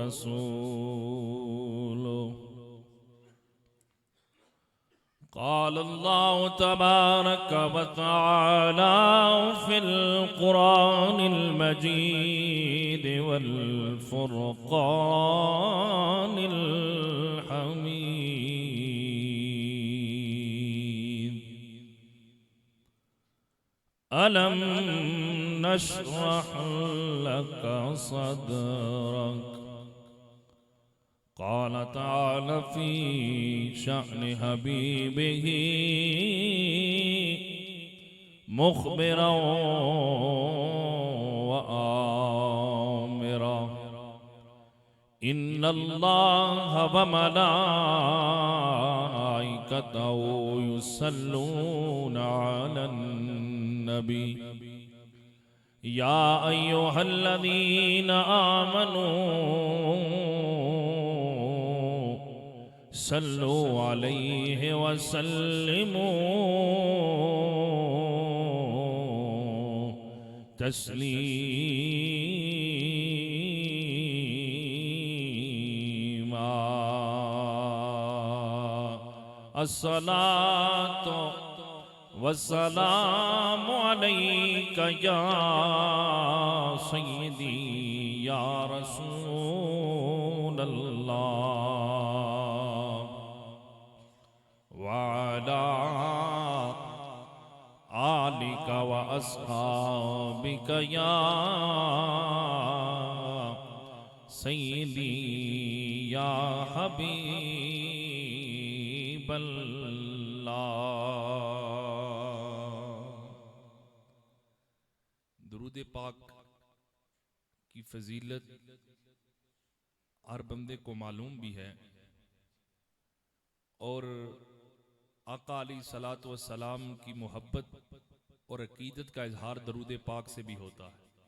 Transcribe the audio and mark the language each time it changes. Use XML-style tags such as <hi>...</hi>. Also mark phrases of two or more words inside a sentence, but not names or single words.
<ar>رسوله قال الله تبارك وتعالى في القرآن المجيد والفرقان الحميد ألم نشرح لك صدرك قال تعالى في شأن حبيبه مخبرا وآمرا إن الله وملائكته يصلون على النبي يا أيها الذين آمنوا صلوا عليه وسلموا تسليما الصلاة والسلام عليك يا سيدي يا رسول الله وعلى آلك وأصحابك يا سيدي يا حبيب الله.</ar> <ur>درود پاک کی فضیلت ہر بندے کو معلوم بھی ہے اور آقا</ur> <ar>عليه الصلاة والسلام</ar> <ur>کی محبت اور عقیدت کا اظہار درود پاک سے بھی ہوتا ہے.</ur>